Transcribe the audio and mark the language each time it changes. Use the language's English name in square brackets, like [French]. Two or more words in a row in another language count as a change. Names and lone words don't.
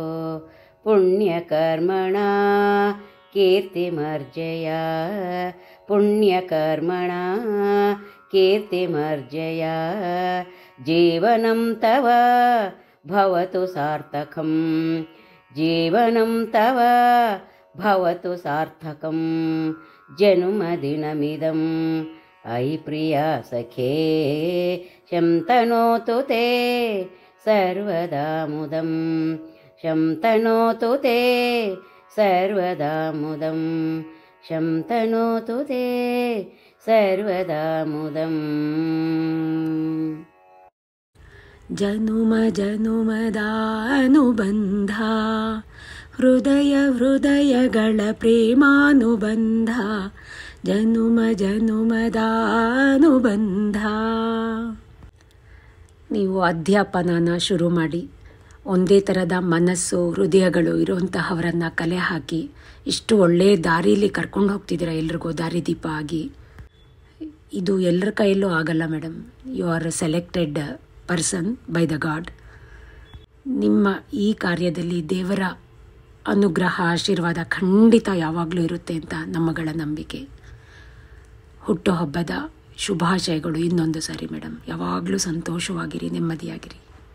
[Sanskrit] ಪುಣ್ಯಕರ್ಮಣ ಕೀರ್ತಿಮರ್ಜಯ, ಪುಣ್ಯಕರ್ಮಣ ಕೀರ್ತಿಮರ್ಜಯ. ಜೀವನಂ ತವ ಭವತು ಸಾರ್ಥಕಂ, ಜೀವನಂ ತವ ಭವತು ಸಾರ್ಥಕಂ. ಜನ್ಮದಿನಮಿದಂ ಐ ಪ್ರಿಯ ಸಖೇ, ಶಂತನೋತು ತೇ ಸರ್ವದಾ ಮುದಂ, ಶಂತನೋತು ತೇ ಸರ್ವದಾ ಮುದಂ, ಶಂತನೋತು ತೇ ಸರ್ವದಾ ಮುದಂ. [Kannada] ಜನುಮ ಜನುಮದ ಅನುಬಂಧ, ಹೃದಯ ಹೃದಯಗಳ ಪ್ರೇಮಾನುಬಂಧ, ಜನುಮ ಜನುಮದ ಅನುಬಂಧ. ನೀವು ಅಧ್ಯಾಪನನ ಶುರು ಮಾಡಿ ಒಂದೇ ಥರದ ಮನಸ್ಸು ಹೃದಯಗಳು ಇರುವಂತಹವರನ್ನು ಕಲೆ ಹಾಕಿ ಇಷ್ಟು ಒಳ್ಳೆಯ ದಾರಿಯಲ್ಲಿ ಕರ್ಕೊಂಡು ಹೋಗ್ತಿದ್ದೀರ, ಎಲ್ರಿಗೂ ದಾರಿದೀಪ ಆಗಿ. ಇದು ಎಲ್ಲರ ಕೈಯಲ್ಲೂ ಆಗಲ್ಲ ಮೇಡಮ್. [English] You are a selected person by the God. [Kannada] ನಿಮ್ಮ ಈ ಕಾರ್ಯದಲ್ಲಿ ದೇವರ ಅನುಗ್ರಹ ಆಶೀರ್ವಾದ ಖಂಡಿತ ಯಾವಾಗಲೂ ಇರುತ್ತೆ ಅಂತ ನಮ್ಮಗಳ ನಂಬಿಕೆ. ಹುಟ್ಟುಹಬ್ಬದ ಶುಭಾಶಯಗಳು ಇನ್ನೊಂದು ಸಾರಿ ಮೇಡಮ್. ಯಾವಾಗಲೂ ಸಂತೋಷವಾಗಿರಿ, ನೆಮ್ಮದಿಯಾಗಿರಿ.